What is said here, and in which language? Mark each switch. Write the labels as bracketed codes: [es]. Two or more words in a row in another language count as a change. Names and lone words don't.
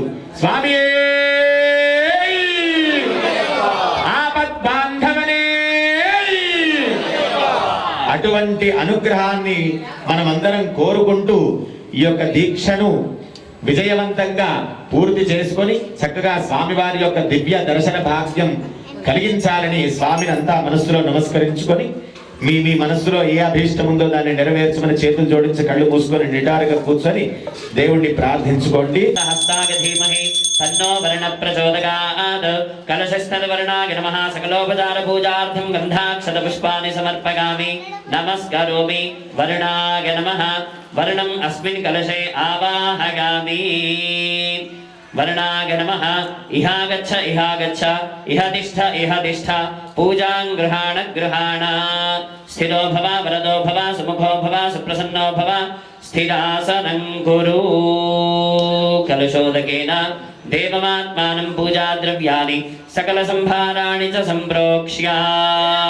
[te] స్వామి ఆపద్బాంధవనే అటువంటి అనుగ్రహాన్ని మనమందరం కోరుకుంటూ ఈ యొక్క దీక్షను విజయవంతంగా పూర్తి చేసుకొని చక్కగా స్వామివారి యొక్క దివ్య దర్శన భాగ్యం కలిగించాలని స్వామిని అంతా మనస్సులో నమస్కరించుకొని మీ మీ మనస్సులో ఏ అభీష్టం ఉందో దాన్ని నెరవేర్చమని చేతులు జోడించి కళ్ళు మూసుకొని నిటారుగా కూర్చొని దేవుణ్ణి ప్రార్థించుకోండి. [sa] హస్తాగధీమహి తన్నో వర్ణ ప్రచోదయాత్ కలశస్థలవర్ణాయ నమః సకలోపచార పూజార్థం గంధాక్షత పుష్పాన్ని సమర్పయామి. నమస్కరోమి వర్ణాయ నమః. వర్ణం అస్మిన్ కలశే ఆవాహయామి. वर्णाय नमः. इहागच्छ इहागच्छ इह तिष्ठ पूजां गृहाण स्थिरो भव वरदो भव सुमुखो भव सुप्रसन्नो भव स्थिरासनं कुरु. कलशोदकेन देवमात्मानं पूजाद्रव्याणि सकलसंभाराणि च सम्प्रोक्ष्य.